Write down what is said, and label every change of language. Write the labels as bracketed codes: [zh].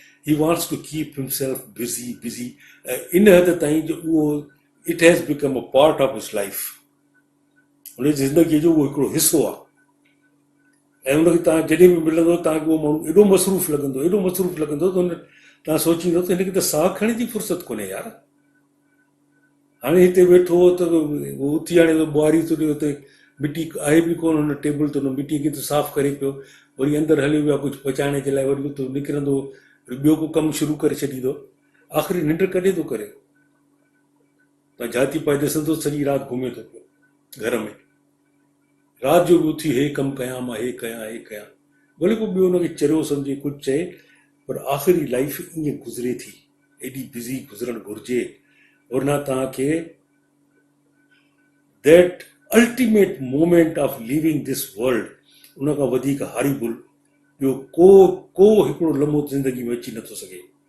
[en] he wants to keep himself busy busy, [sd] इन हद ताईं जो उहो [en] it has become a part of his life, [sd] हुनजी ज़िंदगीअ जो उहो हिकिड़ो हिसो आहे। ऐं हुनखे तव्हां जॾहिं बि मिलंदो तव्हांखे उहो माण्हू एॾो मसरूफ़ लॻंदो, एॾो मसरूफ़ लॻंदो त हुन तव्हां सोचींदो त हिनखे त साहु खणण जी फ़ुर्सत कोन्हे यार। हाणे हिते वेठो हो त उहो उथी हाणे ॿुहारी थो ॾियो, हुते मिटी आहे बि कोन हुन टेबल ते, हुन मिटीअ खे त साफ़ु करे पियो, वरी अंदरि हली वियो आहे कुझु पचाइण जे लाइ, वरी उतो निकिरंदो, ॿियो को कमु शुरू करे छॾींदो, आख़िरी निंड कॾहिं थो करे। तव्हां जाती पाए ॾिसंदो सॼी राति घुमे थो पियो घर में, राति जो बि उथी हे कमु कयां, मां हे कयां, हे कयां, भले को ॿियो हुनखे चरियो सम्झे कुझु चए, पर आख़िरी लाइफ ईअं गुज़रे थी, एॾी बिज़ी गुज़रणु घुरिजे, वरना तव्हांखे [en] that ultimate moment of living this world, [sd] उन खां वधीक हारीबुल ॿियो को हिकिड़ो लम्हो ज़िंदगी में अची नथो सघे।